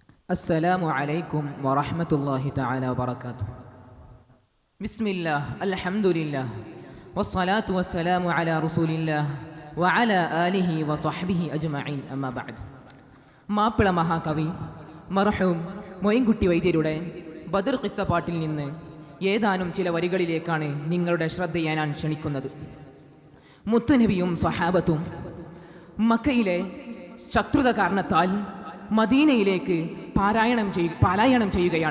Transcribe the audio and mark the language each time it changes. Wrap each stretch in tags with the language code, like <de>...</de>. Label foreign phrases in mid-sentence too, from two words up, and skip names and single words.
<ar>السلام عليكم ورحمة الله تعالى وبركاته. بسم الله الحمد لله والصلاة والسلام على رسول الله وعلى آله وصحبه أجمعين أما بعد.</ar> <ml>മാപ്പിള മഹാകവി മർഹൂം മൊയിൻകുട്ടി വൈദ്യരുടെ ബദർ ഖിസ്സ പാട്ടിൽ നിന്ന് ഏതാനും ചില വരികളിലേക്കാണ് നിങ്ങളുടെ ശ്രദ്ധയെ ഞാൻ ക്ഷണിക്കുന്നത്. മുത്തുനബിയും സ്വഹാബത്തും മക്കയിലെ ശത്രുത കാരണത്താൽ മദീനയിലേക്ക് പാലായനം ചെയ്യുകയാണ്.</ml>